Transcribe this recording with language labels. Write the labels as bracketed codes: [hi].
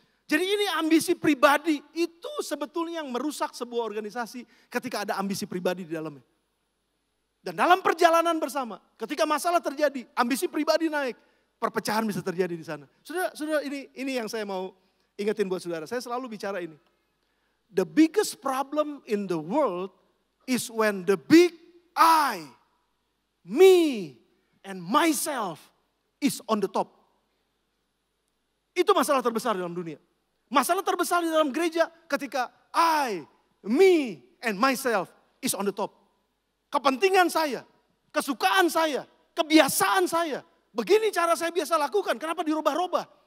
[id] Jadi ini ambisi pribadi itu sebetulnya yang merusak sebuah organisasi ketika ada ambisi pribadi di dalamnya. Dan dalam perjalanan bersama, ketika masalah terjadi, ambisi pribadi naik. Perpecahan bisa terjadi di sana. Saudara, ini yang saya mau ingetin buat saudara. Saya selalu bicara ini. [en] The biggest problem in the world is when the big I, me, and myself is on the top. [id] Itu masalah terbesar dalam dunia. Masalah terbesar di dalam gereja ketika [en] I, me, and myself is on the top. [id] Kepentingan saya, kesukaan saya, kebiasaan saya. Begini cara saya biasa lakukan, kenapa dirubah-rubah?